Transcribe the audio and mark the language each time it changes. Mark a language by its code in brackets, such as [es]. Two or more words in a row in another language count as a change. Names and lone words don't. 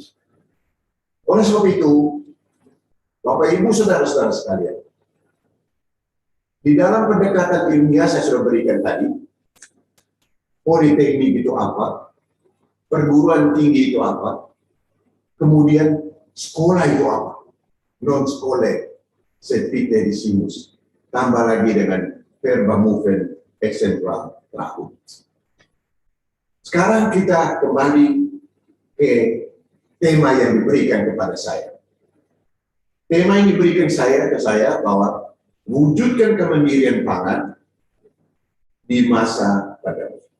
[id] Oleh sebab itu, Bapak Ibu saudara-saudara sekalian, di dalam pendekatan ilmiah saya sudah berikan tadi, Politeknik itu apa, perguruan tinggi itu apa, kemudian sekolah itu apa, non sekolah, servitedissimus, tambah lagi dengan [la] verba movent, exemplar trahunt. [id] Sekarang kita kembali ke tema yang diberikan kepada saya. Tema yang diberikan ke saya bahwa wujudkan kemandirian pangan di masa pandemi.